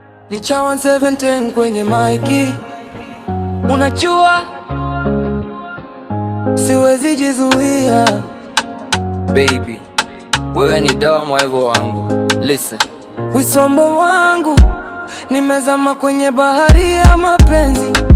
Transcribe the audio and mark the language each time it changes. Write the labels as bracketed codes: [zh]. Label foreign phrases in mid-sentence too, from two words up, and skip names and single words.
[sw] Ni cha one seven ten kwenye maiki. Unajua, siwezi jizuia. Baby, wewe ni dawa moyo wangu. [en] Listen. [sw] Wisombo wangu, nimezama kwenye bahari ya mapenzi.